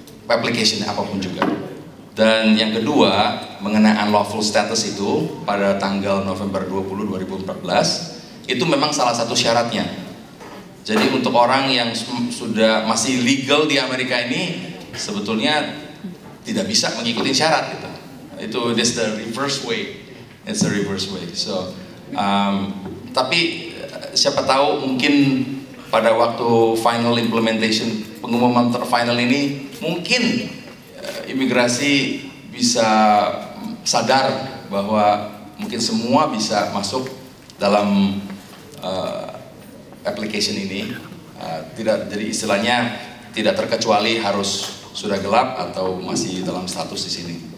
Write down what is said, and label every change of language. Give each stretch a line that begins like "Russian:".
Indonesian: Application apapun juga. Dan yang kedua mengenai unlawful status itu pada tanggal November 20, 2014 itu memang salah satu syaratnya. Jadi untuk orang yang sudah masih legal di Amerika ini sebetulnya tidak bisa mengikuti syarat gitu. Itu
English: that's the reverse way. It's the reverse way.
Indonesian: So tapi siapa tahu mungkin pada waktu final implementation pengumuman terfinal ini mungkin imigrasi bisa sadar bahwa mungkin semua bisa masuk dalam application ini, tidak jadi istilahnya tidak terkecuali harus sudah gelap atau masih dalam status di sini.